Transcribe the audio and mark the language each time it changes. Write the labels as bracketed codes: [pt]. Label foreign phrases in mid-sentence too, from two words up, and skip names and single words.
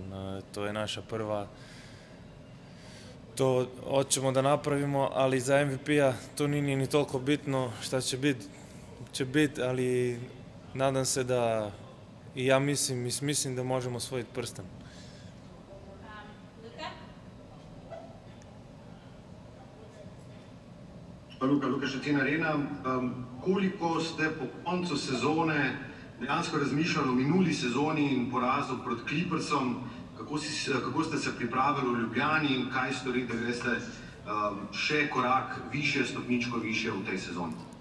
[sr] To je naša prva, to hoćemo da napravimo, ali za MVP-a to nije ni toliko bitno. Šta će biti, ali nadam se da i ja mislim da možemo osvojiti prsten. [sl] Luka Šetina Arena, koliko ste po koncu sezone dejansko razmišljali o minuli sezoni in porazu proti Clippersom, kako ste se pripravili v Ljubljani in kaj storite, da greste še korak više, stopničko više v tej sezoni?